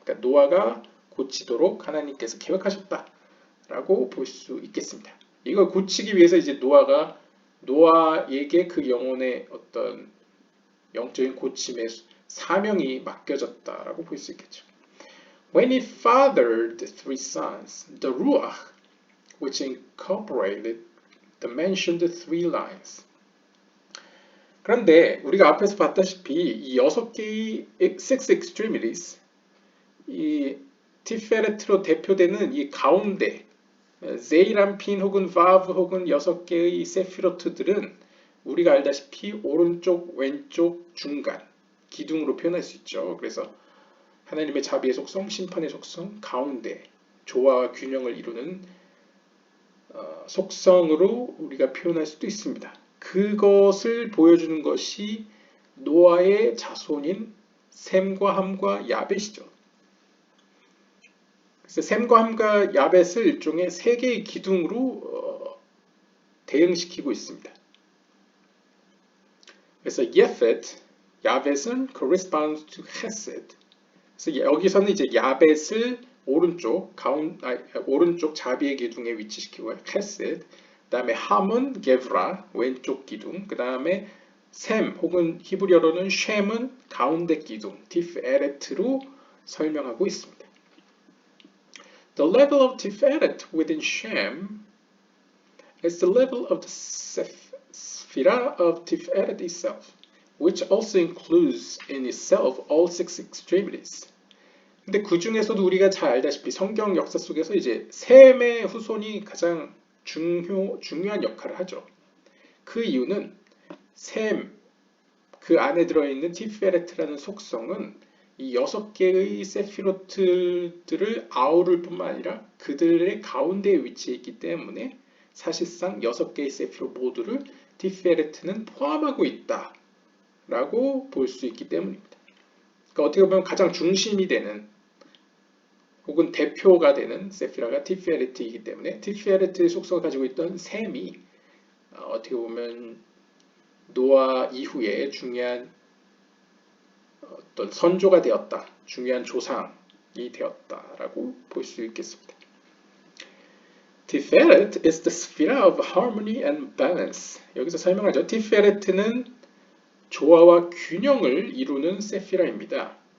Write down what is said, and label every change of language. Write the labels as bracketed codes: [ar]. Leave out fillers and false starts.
[ko] 그러니까 노아가 고치도록 하나님께서 계획하셨다라고 볼 수 있겠습니다. 이걸 고치기 위해서 이제 노아에게 그 영혼의 어떤 영적인 고침의 사명이 맡겨졌다라고 볼 수 있겠죠. [en] When he fathered the three sons, the Ruach, which incorporated the mentioned three lines. [ko] 그런데 우리가 앞에서 봤다시피 이 6개의 six extremities, 이 티페레트로 대표되는 이 가운데 제이람핀 혹은 바브 혹은 6개의 세피로트들은 우리가 알다시피 오른쪽, 왼쪽, 중간, 기둥으로 표현할 수 있죠. 그래서 하나님의 자비의 속성, 심판의 속성, 가운데, 조화와 균형을 이루는 속성으로 우리가 표현할 수도 있습니다. 그것을 보여주는 것이 노아의 자손인 셈과 함과 야벳이죠. 그래서 셈과 함과 야벳을 일종의 세 개의 기둥으로 대응시키고 있습니다. 그래서 야벳은 [en] corresponds to Chesed. [ko] 그래서 여기서는 이제 야벳을 오른쪽 자비의 기둥에 위치시키고 Chesed. 그다음에 함은 게브라 왼쪽 기둥. 그다음에 셈 혹은 히브리어로는 쉔은 가운데 기둥 티프에렛로 설명하고 있습니다. [en] The level of Tiferet within Shem is the level of the Sephirah of Tiferet itself, which also includes in itself all six extremities. [ko] 근데 그 중에서도 우리가 잘 알다시피 성경 역사 속에서 이제 셈의 후손이 가장 중요한 역할을 하죠. 그 이유는 셈, 그 안에 들어있는 티페레트라는 속성은 이 6개의 세피로트들을 아우를 뿐만 아니라 그들의 가운데에 위치해 있기 때문에 사실상 6개의 세피롯 모두를 티페레트는 포함하고 있다라고 볼 수 있기 때문입니다. 그러니까 어떻게 보면 가장 중심이 되는 혹은 대표가 되는 세피라가 티페레트이기 때문에 티페레트의 속성을 가지고 있던 셈이 어떻게 보면 노아 이후에 중요한 어떤 선조가 되었다, 중요한 조상이 되었다라고 볼 수 있겠습니다. [en] Tiferet is the sphere of harmony and balance. [ko] 여기서 설명하죠. 티페레트는 조화와 균형을 이루는 세피라입니다.